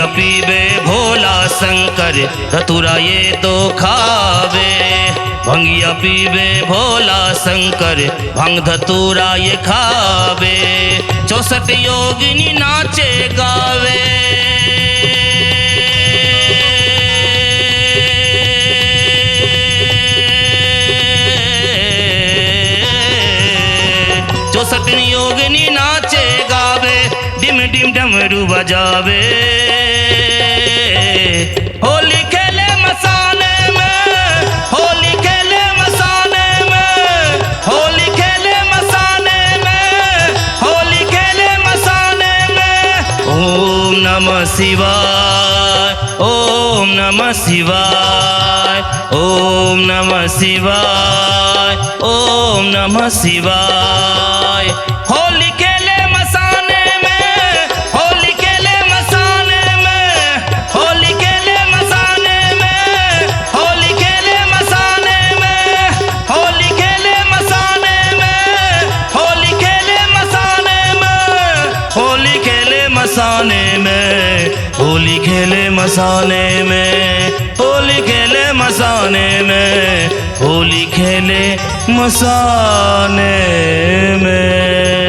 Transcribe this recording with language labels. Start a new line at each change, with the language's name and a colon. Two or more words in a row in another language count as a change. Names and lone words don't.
Bhojpuri: पीबे भोला शंकर धतुरा ये तो खावे भंगिया पीबे भोला शंकर भंग धतुरा ये खावे 64 योगिनी नाचे गावे 64 योगिनी नाचे गावे डिम डिम डमरू बजावे होली खेले मसाने में होली खेले मसाने में होली खेले मसाने में होली खेले मसाने में
Sanskrit: ओम नमः शिवाय ओम नमः शिवाय ओम नमः शिवाय नमः शिवाय।
Bhojpuri: होली खेले मसाने में, होली खेले मसाने में, होली खेले मसाने में, होली खेले मसाने में, होली खेले मसाने में, होली खेले मसाने में, होली खेले मसाने में, होली खेले मसाने में, होली खेले मसाने में, होली खेले मसाने में।